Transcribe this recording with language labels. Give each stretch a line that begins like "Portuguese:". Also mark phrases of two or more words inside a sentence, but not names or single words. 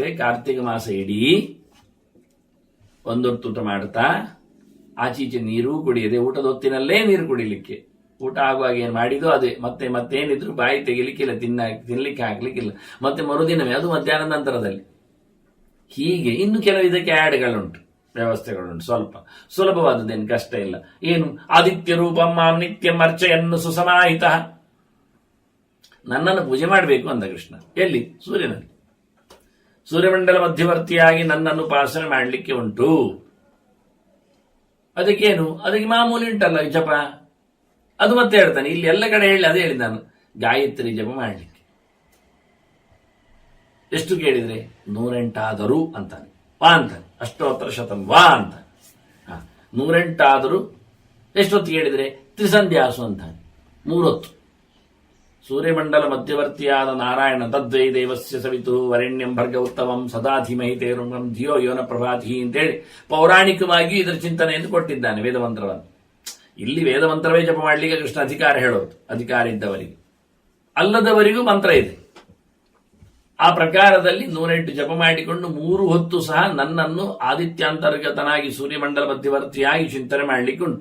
Kannada: ಕಾರ್ತಿಕ ಮಾಸ ಇಡೀ ಒಂದೊತ್ತು ಊಟ ಮಾಡ್ತಾ, ಆಚೀಚೆ ನೀರು ಕುಡಿಯದೆ, ಊಟದ ಹೊತ್ತಿನಲ್ಲೇ ನೀರು ಕುಡಿಲಿಕ್ಕೆ ಊಟ ಆಗುವಾಗ ಏನು ಮಾಡಿದೋ ಅದೇ ಮತ್ತೇನಿದ್ರು ಬಾಯಿ ತೆಗಿಲಿಕ್ಕಿಲ್ಲ, ತಿನ್ಲಿಕ್ಕೆ ಹಾಕ್ಲಿಕ್ಕಿಲ್ಲ. ಮತ್ತೆ ಮರುದಿನವೇ ಅದು ಮಧ್ಯಾಹ್ನದ ನಂತರದಲ್ಲಿ. ಹೀಗೆ ಇನ್ನು ಕೆಲವು ಇದಕ್ಕೆ ಆ್ಯಡ್ಗಳುಂಟು, ವ್ಯವಸ್ಥೆಗಳುಂಟು. ಸ್ವಲ್ಪ ಸುಲಭವಾದದ್ದೇನು ಕಷ್ಟ ಇಲ್ಲ. ಏನು
Sanskrit: ಆದಿತ್ಯ ರೂಪಂ ಮಾಂ ನಿತ್ಯಂ ಅರ್ಚೆಯನ್ನು ಸುಸಮಾಹಿತ,
Kannada: ನನ್ನನ್ನು ಪೂಜೆ ಮಾಡಬೇಕು ಅಂದ ಕೃಷ್ಣ. ಎಲ್ಲಿ? ಸೂರ್ಯನಲ್ಲಿ. ಸೂರ್ಯಮಂಡಲ ಮಧ್ಯವರ್ತಿಯಾಗಿ ನನ್ನನ್ನು ಉಪಾಸನೆ ಮಾಡಲಿಕ್ಕೆ ಉಂಟು. ಅದಕ್ಕೇನು? ಅದಕ್ಕೆ ಮಾಮೂಲಿ ಉಂಟಲ್ಲ ಜಪ, ಅದು ಮತ್ತೆ ಹೇಳ್ತಾನೆ ಇಲ್ಲಿ. ಎಲ್ಲ ಕಡೆ ಹೇಳಿ ಅದೇ ಹೇಳಿದ ನಾನು, ಗಾಯತ್ರಿ ಜಪ ಮಾಡಲಿಕ್ಕೆ. ಎಷ್ಟು ಕೇಳಿದ್ರೆ 108 ಅಂತಾನೆ. ವಾ ಅಂತಾನೆ,
Sanskrit: ಅಷ್ಟೋತ್ತರ ಶತಂ ವಾ
Kannada: ಅಂತ. 108 ಎಷ್ಟೊತ್ತು ಕೇಳಿದ್ರೆ ತ್ರಿಸಂಧ್ಯಾಸು ಅಂತಾನೆ, 3 ಹೊತ್ತು. ಸೂರ್ಯಮಂಡಲ ಮಧ್ಯವರ್ತಿಯಾದ ನಾರಾಯಣ
Sanskrit: ತದ್ವೈ ದೇವಸ್ಯ ಸವಿತು ವರೆಣ್ಯಂ ಭರ್ಗ ಉತ್ತಮಂ ಸದಾ ಧೀಮಹಿ ತೇರುಣಂ ಧಿಯೋ ಯೋನ ಪ್ರಭಾತಿ
Kannada: ಅಂತೇಳಿ ಪೌರಾಣಿಕವಾಗಿ ಇದರ ಚಿಂತನೆಯನ್ನು ಕೊಟ್ಟಿದ್ದಾನೆ ವೇದಮಂತ್ರವನ್ನು. ಇಲ್ಲಿ ವೇದಮಂತ್ರವೇ ಜಪ ಮಾಡಲಿಕ್ಕೆ ಕೃಷ್ಣ ಅಧಿಕಾರ ಹೇಳೋದು, ಅಧಿಕಾರ ಇದ್ದವರಿಗೆ. ಅಲ್ಲದವರಿಗೂ ಮಂತ್ರ ಇದೆ. ಆ ಪ್ರಕಾರದಲ್ಲಿ 108 ಜಪ ಮಾಡಿಕೊಂಡು 3 ಹೊತ್ತು ಸಹ ನನ್ನನ್ನು ಆದಿತ್ಯಾಂತರ್ಗತನಾಗಿ ಸೂರ್ಯಮಂಡಲ ಮಧ್ಯವರ್ತಿಯಾಗಿ ಚಿಂತನೆ ಮಾಡಲಿಕ್ಕೆ ಉಂಟು.